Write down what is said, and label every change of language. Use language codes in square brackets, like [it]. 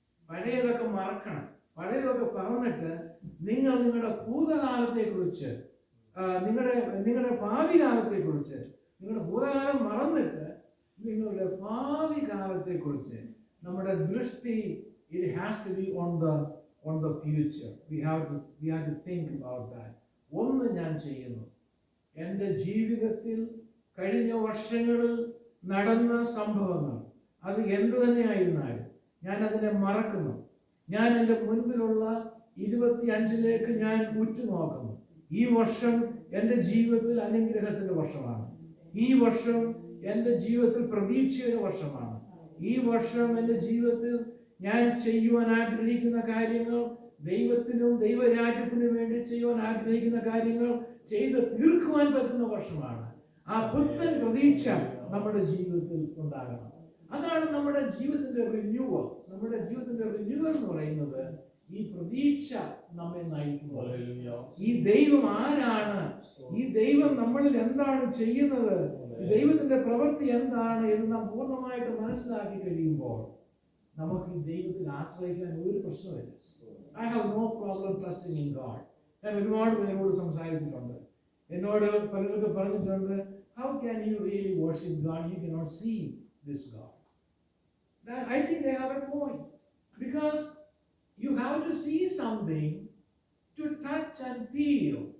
[ml] പഴയതൊക്കെ മറക്കണം. പഴയതൊക്കെ പറഞ്ഞിട്ട് നിങ്ങൾ നിങ്ങളുടെ ഭൂതകാലത്തെ കുറിച്ച്, നിങ്ങളുടെ ഭാവി കാലത്തെ കുറിച്ച്, നിങ്ങളുടെ ഭൂതകാലം മറന്നിട്ട് നിങ്ങളുടെ ഭാവി കാലത്തെ കുറിച്ച് നമ്മുടെ ദൃഷ്ടി, [en] it has to be on the future. We have to think about that. [ml] ഒന്ന് ഞാൻ ചെയ്യുന്നു, എൻ്റെ ജീവിതത്തിൽ കഴിഞ്ഞ വർഷങ്ങളിൽ നടന്ന സംഭവങ്ങൾ അത് എന്ത് തന്നെയായിരുന്നാലും ഞാൻ അതിനെ മറക്കുന്നു. ഞാൻ എൻ്റെ മുൻപിലുള്ള 25 ഞാൻ ഉറ്റുനോക്കുന്നു. ഈ വർഷം എൻ്റെ ജീവിതത്തിൽ അനുഗ്രഹത്തിന്റെ വർഷമാണ്. ഈ വർഷം എൻ്റെ ജീവിതത്തിൽ പ്രതീക്ഷയുടെ വർഷമാണ്. ഈ വർഷം എൻ്റെ ജീവിതത്തിൽ ഞാൻ ചെയ്യുവാൻ ആഗ്രഹിക്കുന്ന കാര്യങ്ങൾ, ദൈവത്തിനും ദൈവരാജ്യത്തിനും വേണ്ടി ചെയ്യുവാൻ ആഗ്രഹിക്കുന്ന കാര്യങ്ങൾ ചെയ്ത് തീർക്കുവാൻ പറ്റുന്ന വർഷമാണ്. ആ പുത്തൻ പ്രതീക്ഷ നമ്മുടെ ജീവിതത്തിൽ ഉണ്ടാകണം. അതാണ് നമ്മുടെ ജീവിതത്തിന്റെ റിന്യൂവൽ. നമ്മുടെ ജീവിതത്തിന്റെ റിന്യൂവൽ എന്ന് പറയുന്നത് ഈ പ്രതീക്ഷ നമ്മെ നയിക്കുന്നത്. ഈ ദൈവം ആരാണ്? ഈ ദൈവം നമ്മളിൽ എന്താണ് ചെയ്യുന്നത്? ദൈവത്തിന്റെ പ്രവൃത്തി എന്താണ് എന്ന് നാം പൂർണ്ണമായിട്ട് മനസ്സിലാക്കി കഴിയുമ്പോൾ നമുക്ക് ഈ ദൈവത്തിൽ ആശ്രയിക്കാൻ ഒരു പ്രശ്നമില്ല. [en] I have no problem trusting in God. [ml] ഞാൻ ഒരുപാട് പേരോട് സംസാരിച്ചിട്ടുണ്ട്. എന്നോട് പലർക്ക് പറഞ്ഞിട്ടുണ്ട്, [en] how can you really worship God? You cannot see this God. I think they have a point, because you have to see something to touch and feel.